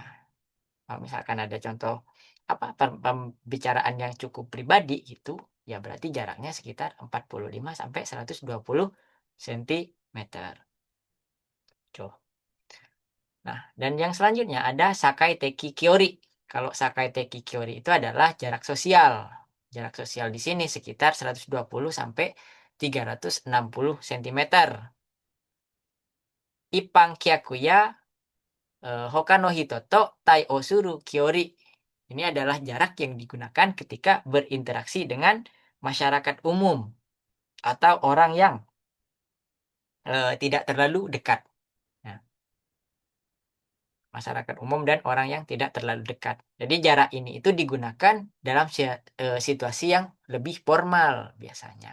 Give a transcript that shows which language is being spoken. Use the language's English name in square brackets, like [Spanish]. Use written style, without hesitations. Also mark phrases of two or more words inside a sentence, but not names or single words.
[Indonesian] Kalau misalkan ada contoh pembicaraan yang cukup pribadi gitu, ya berarti jaraknya sekitar 45 sampai 120 cm. Tuh. Nah, dan yang selanjutnya ada [Japanese] 社会的距離. [Indonesian] Kalau [Japanese] 社会的距離 [Indonesian] itu adalah jarak sosial. Jarak sosial di sini sekitar 120 sampai 360 cm. [Japanese] 一般客や他の人と対応する距離. [Indonesian] Ini adalah jarak yang digunakan ketika berinteraksi dengan masyarakat umum atau orang yang tidak terlalu dekat. Nah, masyarakat umum dan orang yang tidak terlalu dekat. Jadi jarak ini itu digunakan dalam situasi yang lebih formal biasanya.